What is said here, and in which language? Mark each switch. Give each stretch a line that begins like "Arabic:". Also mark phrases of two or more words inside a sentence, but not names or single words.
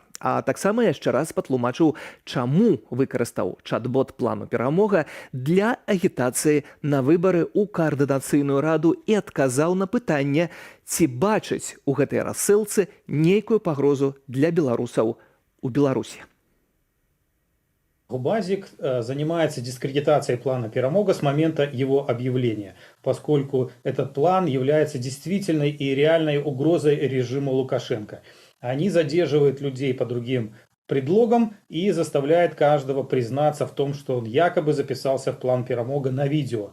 Belarusian: А таксама яшчэ раз патлумачыў, чаму выкарыстаў чат-бот плану перамога для агітацыі на выбары ў каардынацыйную раду і адказаў на пытанне, ці бачыць у гэтай рассылцы нейкую пагрозу для беларусаў у Беларусі.
Russian: Губазик занимается дискредитацией плана перамога с момента его объявления, поскольку этот план является действительной и реальной угрозой режиму Лукашенко. Они задерживают людей по другим предлогам и заставляют каждого признаться в том, что он якобы записался в план перамога на видео.